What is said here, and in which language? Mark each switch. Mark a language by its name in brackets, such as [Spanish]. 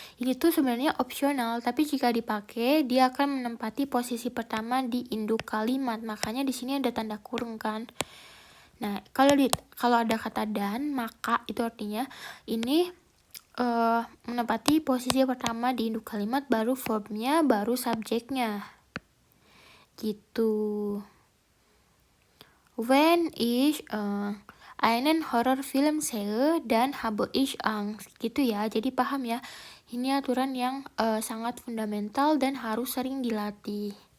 [Indonesian] Ini tuh sebenarnya opsional, tapi jika dipakai dia akan menempati posisi pertama di induk kalimat. Makanya di sini ada tanda kurung kan. Nah, kalau ada kata dan maka itu artinya ini menempati posisi pertama di induk kalimat, baru verbnya, baru subjeknya. Gitu. [German] Wenn ich einen Horrorfilm sehe, dann habe ich Angst. [Indonesian] Gitu ya, jadi paham ya. Ini aturan yang sangat fundamental dan harus sering dilatih.